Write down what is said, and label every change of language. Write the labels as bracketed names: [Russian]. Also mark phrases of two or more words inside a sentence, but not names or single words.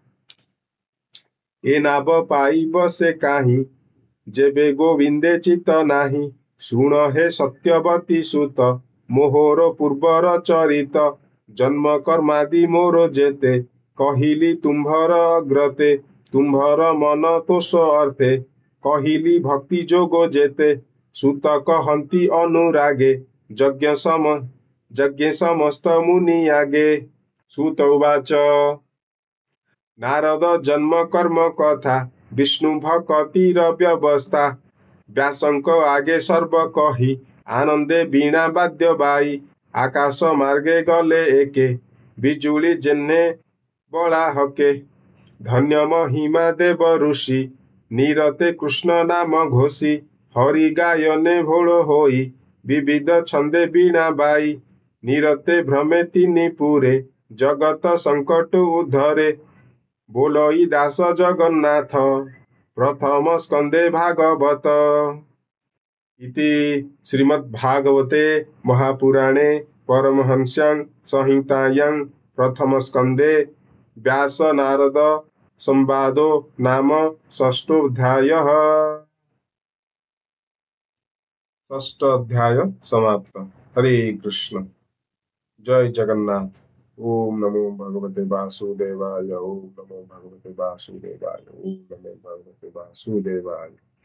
[Odia] ଏ ନାଭ ପାଇବ ସେ କାହି ଯେବେ ଗୋବିନ୍ଦେ ଚିତ ନାହି ଶୁଣ ହେ ସତ୍ୟବତୀ ସୁତ ମୋହର ପୂର୍ବର ଚରିତ ଜନ୍ମ କର୍ମାଦି ମୋର ଯେତେ କହିଲି ତୁମ୍ଭର ଅଗ୍ରତେ ତୁମ୍ଭର ମନ ତୋଷ ଅର୍ଥେ କହିଲି ଭକ୍ତି ଯୋଗ ଯେତେ ସୁତ କହନ୍ତି ଅନୁରାଗେ ଯଜ୍ଞ ସମସ୍ତ ମୁନି ଆଗେ [Sanskrit] सुत उवाच [Odia] ନାରଦ ଜନ୍ମ କର୍ମ କଥା ବିଷ୍ଣୁ ଭକ୍ତିର ବ୍ୟବସ୍ଥା ବ୍ୟାସଙ୍କ ଆଗେ ସର୍ବ କହି ଆନନ୍ଦେ ବୀଣା ବାଦ୍ୟ ବାଇ ଆକାଶ ମାର୍ଗେ ଗଲେ ଏକେ ବିଜୁଳି ଯେହ୍ନେ ବଳା ହକେ ଧନ୍ୟ ମହିମା ଦେବ ଋଷି ନିରତେ କୃଷ୍ଣ ନାମ ଘୋଷି ହରି ଗାୟନେ ଭୋଳ ହୋଇ ବିବିଧ ଛନ୍ଦେ ବୀଣା ବାଇ ନିରତେ ଭ୍ରମେ ତିନି ପୁରେ ଜଗତ ସଙ୍କଟ ଉଦ୍ଧରେ ବୋଲଇ ଦାସ ଜଗନ୍ନାଥ ପ୍ରଥମ ସ୍କନ୍ଦେ ଭାଗବତ [Sanskrit] इति श्रीमद्भागवते महापुराणे परमहंस्यां संहितायां प्रथमस्कंदे व्यास नारद संवादो नाम षष्ठोऽध्यायः षष्ठाध्याय समाप्त। हरे कृष्ण। जय जगन्नाथ। ओम नमो भगवते वासुदेवाय। ओम नमो भगवते वासुदेवाय। ओम नमो भगवते वासुदेवाय।